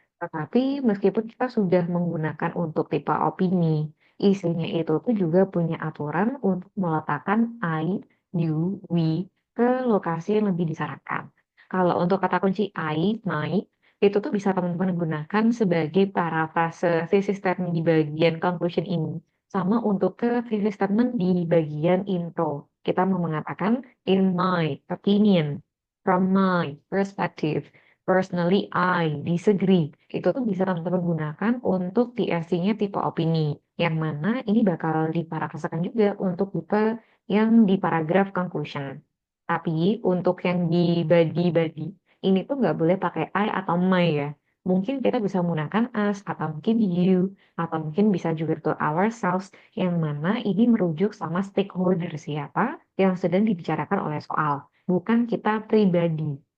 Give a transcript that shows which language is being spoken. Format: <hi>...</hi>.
<id>Tetapi meskipun kita sudah menggunakan untuk tipe opini, isinya itu tuh juga punya aturan untuk meletakkan I, you, we ke lokasi yang lebih disarankan. Kalau untuk kata kunci I, my, itu tuh bisa teman-teman gunakan sebagai parafrase thesis statement di bagian conclusion ini. Sama untuk ke thesis statement di bagian intro. Kita mau mengatakan,</id> <en>in my opinion, from my perspective, personally I disagree.</en> <id>Itu tuh bisa teman-teman gunakan untuk TFC-nya tipe opini. Yang mana ini bakal diparafrasekan juga untuk tipe yang di paragraf conclusion. Tapi untuk yang di body-body, ini tuh nggak boleh pakai I atau my ya. Mungkin kita bisa menggunakan us atau mungkin you atau mungkin bisa juga to ourselves yang mana ini merujuk sama stakeholder siapa yang sedang dibicarakan oleh soal, bukan kita pribadi.</id>